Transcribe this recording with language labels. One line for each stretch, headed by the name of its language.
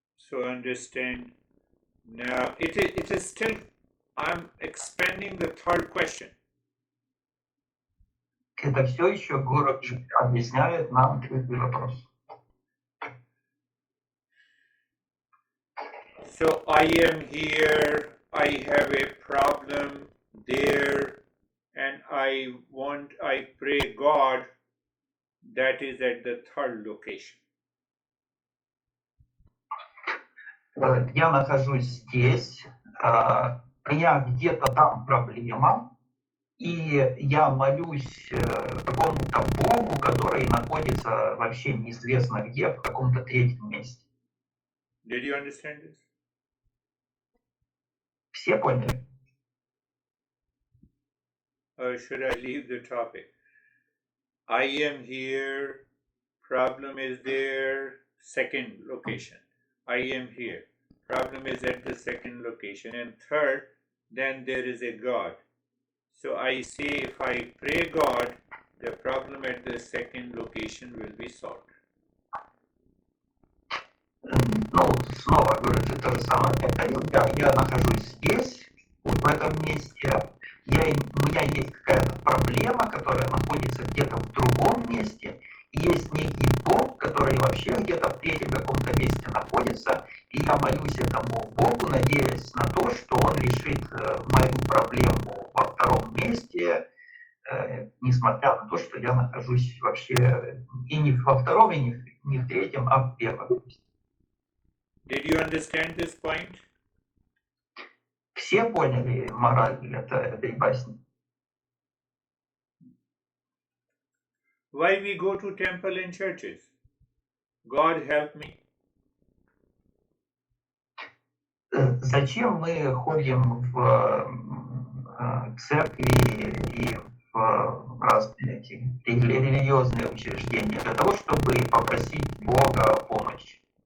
English: So understand now it is still I'm expanding the third question.
Russian: Это все еще город объясняет нам третий вопрос.
English: So I am here, I have a problem there, and I pray God that is at the third location.
Russian: Я нахожусь здесь, у меня где-то там проблема, и я молюсь какому-то Богу, который находится вообще неизвестно где, в каком-то третьем месте.
English: Did you understand this?
Russian: Все поняли?
English: Or should I leave the topic? I am here, problem is there, second location. I am here, problem is at the second location. And third, then there is a God. So I say if I pray God, the problem at the second location will be solved.
Russian: Ну, снова говорю, это то же самое повторил. Я нахожусь здесь, вот в этом месте. У меня есть какая-то проблема, которая находится где-то в другом месте. И есть некий Бог, который вообще где-то в третьем каком-то месте находится. И я молюсь этому Богу, надеясь на то, что он решит мою проблему во втором месте, несмотря на то, что я нахожусь вообще и не во втором, и не в третьем, а в первом месте.
English: Did you understand this point?
Russian: Все поняли мораль этой басни?
English: Why we go to temple and churches? God help me.
Russian: Зачем мы ходим в церкви и в разные эти религиозные учреждения? Для того, чтобы попросить Бога о помощи.